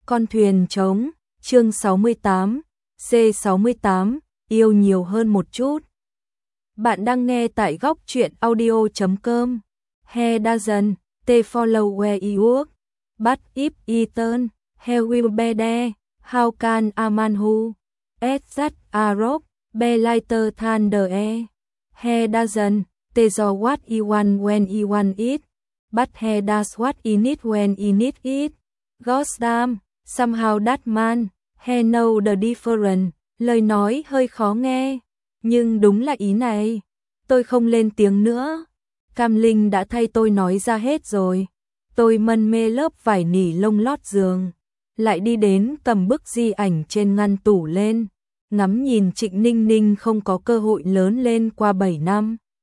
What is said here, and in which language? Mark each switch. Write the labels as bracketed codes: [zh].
[vi] Con thuyền trống, chương 68, C68, yêu nhiều hơn một chút. Bạn đang nghe tại góc truyện audio.com. [en] He doesn't, they follow where he work. But if he turn, he will be there. How can a man who is such a rock be lighter than the air? He doesn't, they do what he want when he want it. But he does what he need when he need it. God damn. Somehow that man, he know the difference, [vi] lời nói hơi khó nghe, nhưng đúng là ý này. Tôi không lên tiếng nữa. Cam Linh đã thay tôi nói ra hết rồi. Tôi mân mê lớp vải nỉ lông lót giường, lại đi đến cầm bức di ảnh trên ngăn tủ lên, ngắm nhìn Trịnh Ninh Ninh không có cơ hội lớn lên qua 7 năm.